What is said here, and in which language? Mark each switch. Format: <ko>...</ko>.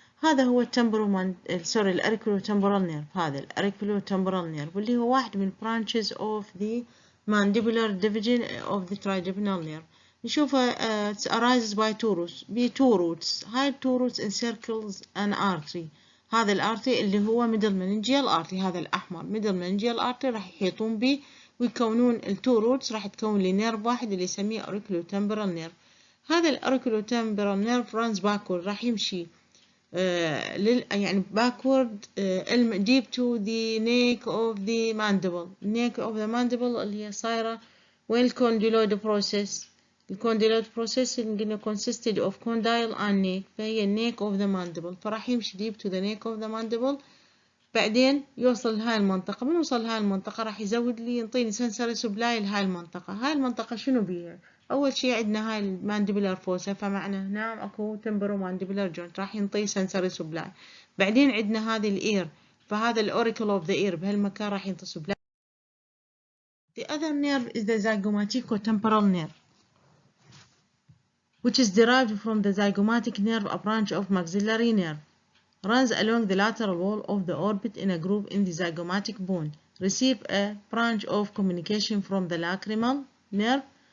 <ar>هذا هو الأوريكولوتمبورال نيرف. هذا الأوريكولوتمبورال نيرف واللي هو واحد من</ar> <en>branches of the mandibular division of the trigeminal nerve. نشوفه it arises by two roots. هاي two roots encircles an artery.</en> <ar>هذا الارتري اللي هو middle meningeal artery، هذا الأحمر middle meningeal artery راح يحيطون به ويكونون التو روتس، راح تكون لي نيرف واحد اللي يسميه auriculotemporal nerve.</ar> <en>هذا الأوريكولوتمبورال nerve runs backward،</en> <ar>راح يمشي يعني</ar> <en>backward deep to the neck of the mandible.</en> <ar>neck of the mandible اللي هي صايرة وين الcondyloid process. الcondyloid process اللي قلنا consisted of condyle and neck، فهي neck of the mandible، فراح يمشي</ar> <en>deep to the neck of the mandible.</en> <ar>بعدين يوصل لهاي المنطقة. من وصل لهاي المنطقة راح يزود لي ينطيني sensory supply لهاي المنطقة. هاي المنطقة شنو بيها؟ أول شي عندنا هاي المانديبولار فوسا، فمعنى هنا أكو تمبرومانديبولار جوينت راح ينطي sensory supply. بعدين عندنا هذه الإير، فهذا الأوريكل أوف ذا إير بهالمكان راح ينطي supply.</ar> <en>The other nerve is the Zygomaticotemporal nerve, which is derived from the zygomatic nerve, a branch of maxillary nerve. Runs along the lateral wall of the orbit in a groove in the zygomatic bone. Receive a branch of communication from the lacrimal nerve.</en>